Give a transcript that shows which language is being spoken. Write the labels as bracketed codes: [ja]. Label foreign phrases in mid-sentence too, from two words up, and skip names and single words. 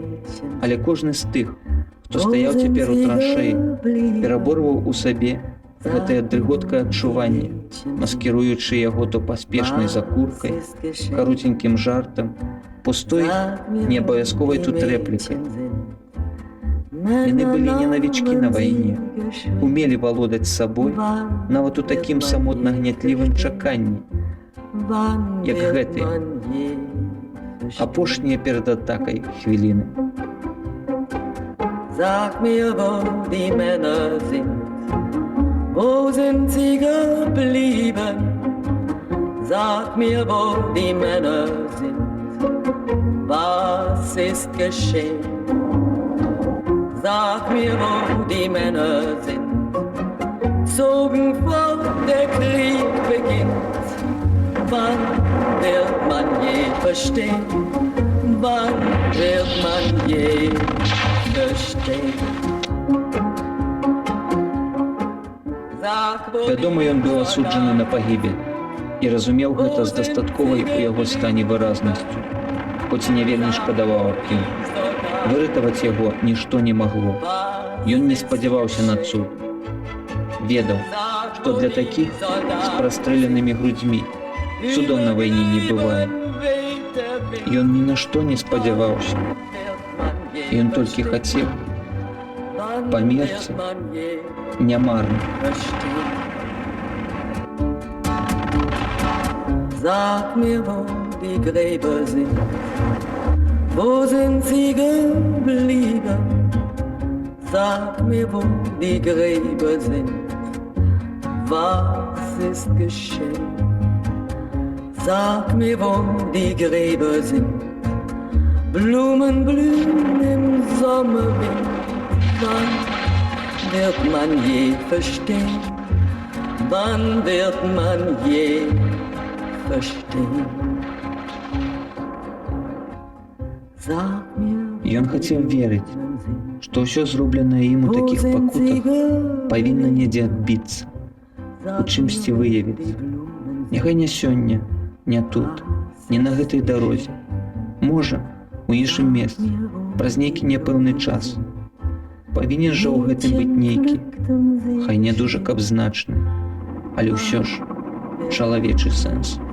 [be] Але кожны з тых, хто стаяў цяпер у траншеі, пераборваў у сабе гэтае дрыготкае адчуванне, маскіруючы яго то паспешнай закуркай, каруценькім жартам, пустой, неабавязковай тут рэплікай. Яны былі не навічкі на вайне, умелі валодаць сабой нават у такім самотна гнятлівым чаканні, як гэты, апошнія перад атакай хвіліны. [de] Sag mir, wo die Männer sind, wo sind sie geblieben? Sag mir, wo die Männer sind, was ist geschehen? Sag mir, wo die Männer sind, zogen fort, der Krieg beginnt. Wann wird man je verstehen? Wann wird man je verstehen? [be] Вядома, ён быў асуджаны на пагібель і разумеў гэта з дастатковай у яго стане выразнасцю, хоць і не вельмі шкадаваў аб ім. Выратаваць яго нішто не магло. Ён не спадзяваўся на цуд. Ведаў, што для такіх з прастрэленымі грудзьмі цудоў на вайне не бывае. Ён ні на што не спадзяваўся. Ён толькі хацеў памерці нямарна. [de] Sag mir, wo die Gräber sind, wo sind sie geblieben? Sag mir, wo die Gräber sind, was ist geschehen? Sag mir, wo die Gräber sind, Blumen blühen im Sommerwind. Wann wird man je verstehen? Wann wird man je verstehen? Sag [be] Ён хацеў верыць, што ўсё зробленае ім у такіх пакутах павінна недзе адбіцца, у чымсьці выявіцца. Няхай не сёння, не тут, не на гэтай дарозе. Можа, у іншым месцы, праз нейкі няпэўны час. Павінен жа ў гэтым быць нейкі, хай не дужа каб значны, але ўсё ж чалавечы сэнс.